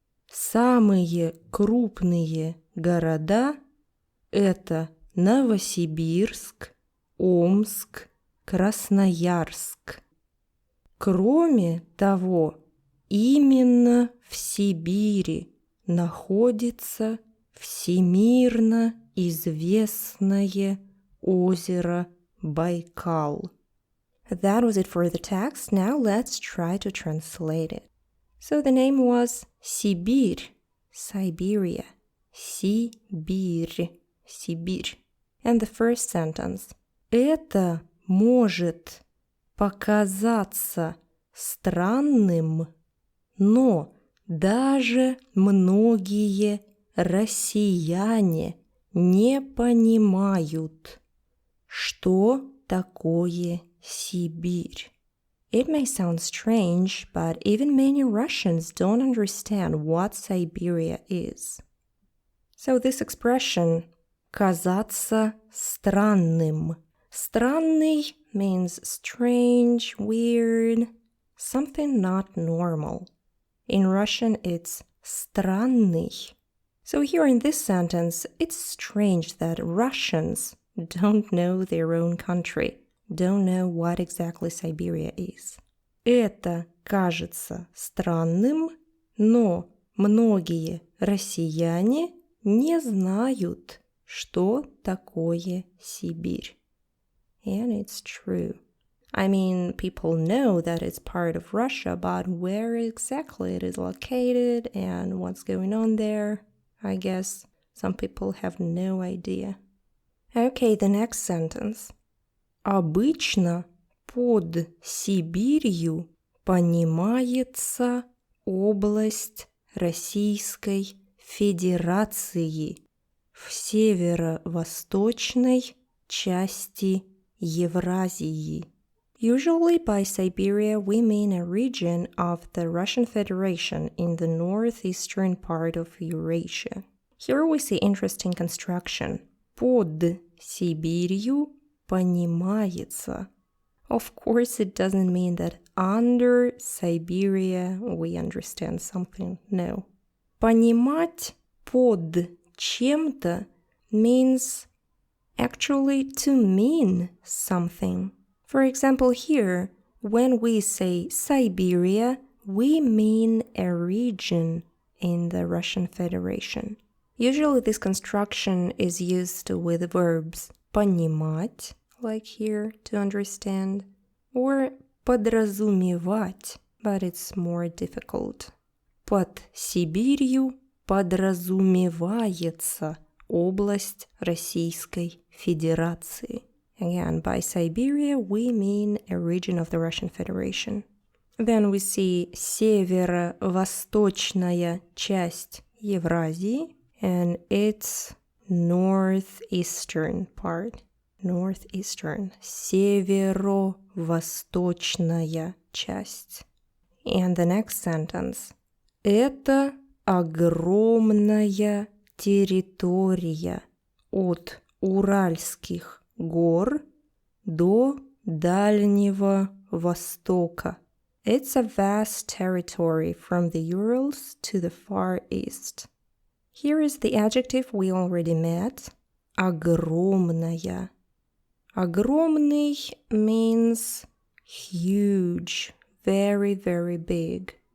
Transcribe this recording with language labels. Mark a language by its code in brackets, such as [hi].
[ru] Самые крупные города – это Новосибирск, Омск, Красноярск. Кроме того, именно в Сибири находится всемирно известное озеро Байкал. [en] That was it for the text. Now let's try to translate it. So the name was Sibir, Siberia, Sibirь, Sibirь. And the first sentence. [ru] Это может показаться странным, но даже многие россияне не понимают, что такое Сибирь. [en] It may sound strange, but even many Russians don't understand what Siberia is. So this expression [ru] «казаться странным». [en] Странный means strange, weird, something not normal. In Russian, it's странный. So here in this sentence, it's strange that Russians don't know their own country, don't know what exactly Siberia is. [ru] Это кажется странным, но многие россияне не знают, что такое Сибирь. [en] And it's true. I mean, people know that it's part of Russia, but where exactly it is located and what's going on there, I guess some people have no idea. Okay, the next sentence. [ru] Обычно под Сибирью понимается область Российской Федерации в северо-восточной части Евразии. [en] Usually by Siberia we mean a region of the Russian Federation in the northeastern part of Eurasia. Here we see interesting construction. [ru] Под Сибирью понимается. [en] Of course, it doesn't mean that under Siberia we understand something. No. [ru] Понимать под чем-то [en] means actually to mean something. For example, here, when we say Siberia, we mean a region in the Russian Federation. Usually this construction is used with verbs понимать, like here, to understand, or подразумевать, but it's more difficult. [ru] Под Сибирью подразумевается область Российской Федерации. [en] Again, by Siberia, we mean a region of the Russian Federation. Then we see [ru] северо-восточная часть Евразии, [en] and its northeastern part. Northeastern. [ru] Северо-восточная часть. [en] And the next sentence. [ru] Это огромная территория от Уральских гор до Дальнего Востока. [en] It's a vast territory from the Urals to the Far East. Here is the adjective we already met. [ru] Огромная. [en] Огромный means huge, very, very big.